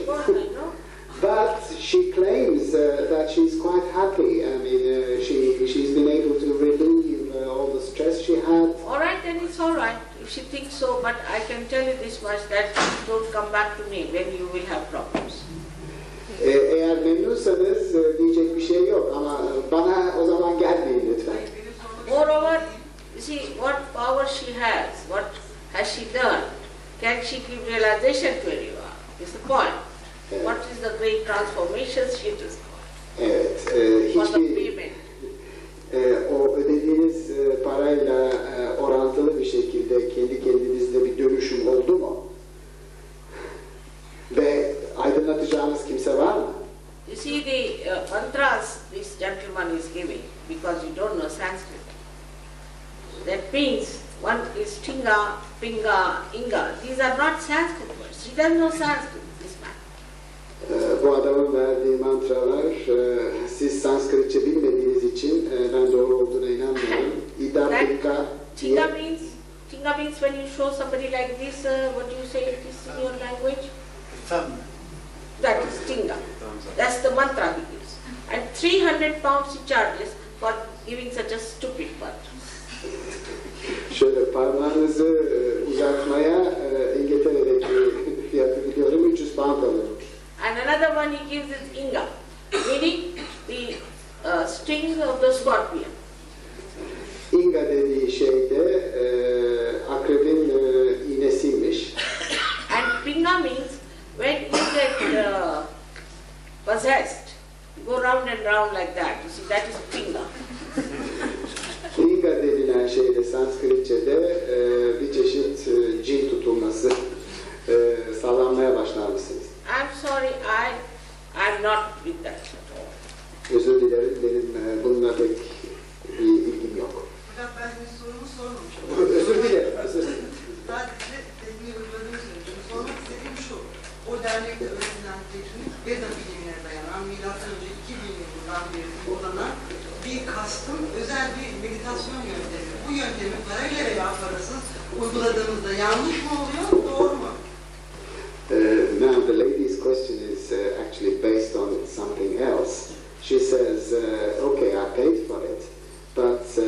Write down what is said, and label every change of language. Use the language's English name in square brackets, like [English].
[English] Of course, I know. But she claims that she's quite happy. I mean, she's been able to relieve all the stress she had. All right, then it's all right if she thinks so, but I can tell you this much, that don't come back to me when you will have problems. [Turkish] Eğer memnunsanız diyecek bir şey yok ama bana o zaman gelmeyin lütfen. [English] Moreover, you see what power she has, what has she done, can she give realization to anyone, is the point. [Turkish] Evet. [English] What is the great transformations she does [Turkish] Evet, [English] for the [Turkish] hiçbir [English] payment. [Turkish] o ödediğiniz parayla orantılı bir şekilde kendi kendinizde bir dönüşüm oldu mu? Ve aydınlatacağınız kimse var mı? [English] You see the mantras this gentleman is giving, because you don't know Sanskrit. That means one is Tinga, Pinga, Inga. These are not Sanskrit words. He doesn't know Sanskrit, this man. [Turkish] Bu adamın verdiği mantralar siz Sanskritçe bilmediğiniz için ben doğru olduğuna inanmıyorum. İda, Pinga, [English] Tinga means when you show somebody like this, what do you say it is in your language? Thumb. That is Tinga. That's the mantra he gives. And 300 pounds he charges for giving such a stupid mantra. [Turkish] Şöyle parmağınızı uzatmaya İngiltere'deki fiyatı biliyorum 300 pound alıyormuş. [English] And another one he gives is Inga, meaning the sting of the scorpion. [Turkish] Inga dediği şey de akrebin iğnesiymiş. [English] And Pinga means when you get possessed, you go round and round like that. You see, that is Pinga. [Turkish] Pinga denilen şey de Sanskritçe'de bir çeşit cin tutulması, sallanmaya başlamışsınız. [English] I'm sorry, I'm not with that at all. [Turkish] Özür dilerim, benim bununla pek bir ilgim yok. Fakat ben bir sorumu sormamışım. Özür dilerim, özür dilerim. Sadece tekniği uyguladığını söyleyeyim. Sormak istediğim şu. O dernekte öğretilen teknik Veda bilimine dayanan milattan önce 2000 yılından beri uygulanan bir kastın özel bir meditasyon yöntemi. Bu yöntemi parayla veya parasız uyguladığımızda yanlış mı oluyor, doğru mu? [English] Now the lady's question is actually based on something else. She says, okay, I paid for it, but